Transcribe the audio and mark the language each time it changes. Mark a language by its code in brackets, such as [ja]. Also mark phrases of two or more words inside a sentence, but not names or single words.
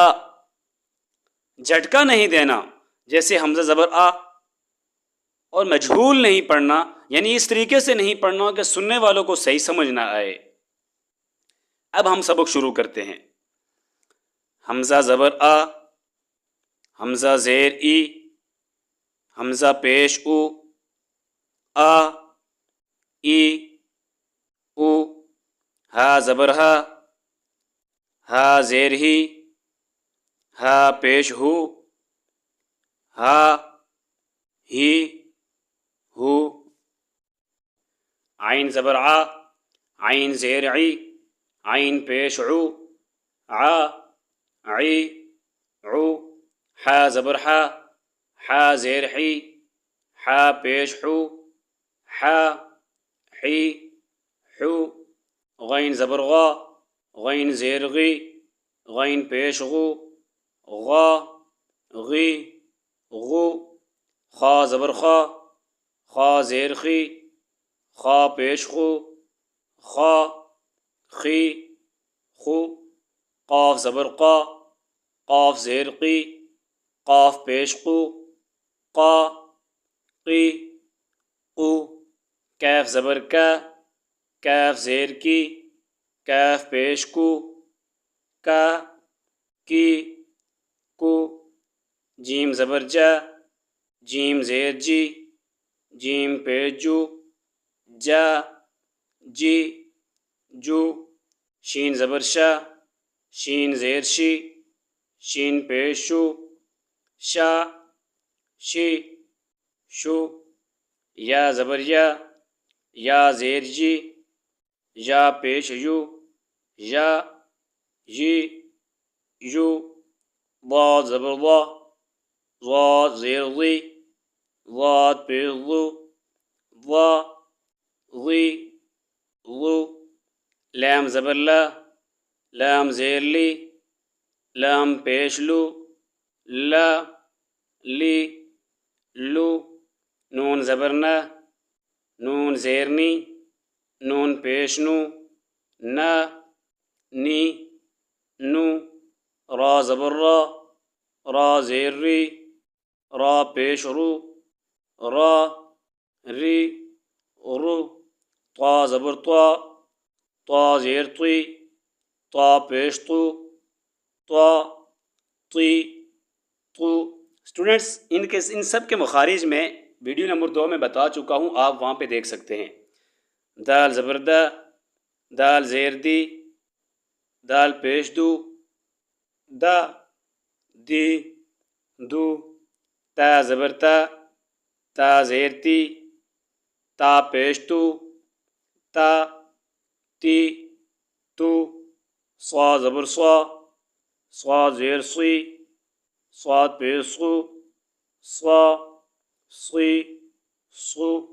[ur] جھٹکا نہیں دینا، جیسے حمزہ زبر آ۔ اور مجہول نہیں پڑھنا، یعنی اس طریقے سے نہیں پڑھنا کہ سننے والوں کو صحیح سمجھ نہ آئے۔ اب ہم سبق شروع کرتے ہیں۔ حمزہ زبر آ، حمزہ زیر ای، حمزہ پیش او، آ، ای، او، ہا زبر ہا، ہا زیر ہی، ہا پیش ہو، ہا، ہی، ہو، عین زبر آ، عین زیر عی، عین پیش عو، عا، عی، عو، حا زبر حا، حا زیر حی، حا پیش حو، حا، حی، حو، غین زبر غا، غین زیر غی، غین پیش غو، غا، غی، غو، خا زبر خا، خا زیر خی، خا پیش خو، خا، خی، خو، قاف زبر قا، قاف زیر قی، قاف پیش قو، قا، قی، قو، کیف زبر کا، کیف زیر کی، کیف پیش کو، کا، کی، کو، جیم زبر جا، جیم زیر جی، جیم پیش جو، جا، جی، جو، شین زبر شا، شین زیر شی، شین پیش شو، شا، شی، شو، یا زبر یا، یا زیر جی، یا پیش یو، یا، جی، یو، ضاد زبر ضا، ضاد زیر ضی، ضاد پیش ضو، ضا، ضی، ضو، لام زبر لا، لام زیر لی، لام پیش لو، لا، لی، لو، نون زبر نا، نون زیر نی، نون پیش نو، نا، نی، نو، را زبر را، را زیر ری، را پیش رو، را، ری، رو، طا زبر طا، طا زیر طی، طا پیش طو، طا، طی، طو۔ اسٹوڈنٹس، ان سب کے مخارج میں ویڈیو نمبر 2 میں بتا چکا ہوں، آپ وہاں پہ دیکھ سکتے ہیں۔ دال زبر دا، دال زیر دی، دال پیش دو، دا، دی، دو، تا زبر تا، تا زیر تی، تا پیش تو، تا، تی، تو، صا زبر صا، صا زیر صی، صاد پیش صو، صا، صی، صو،